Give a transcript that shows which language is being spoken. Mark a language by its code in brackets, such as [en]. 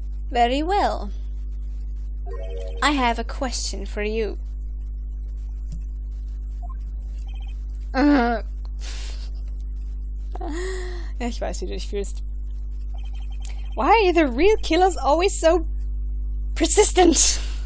[en] Very well. I have a question for you. [de] Ja, ich weiß, wie du dich fühlst. [en] Why are the real killers always so persistent?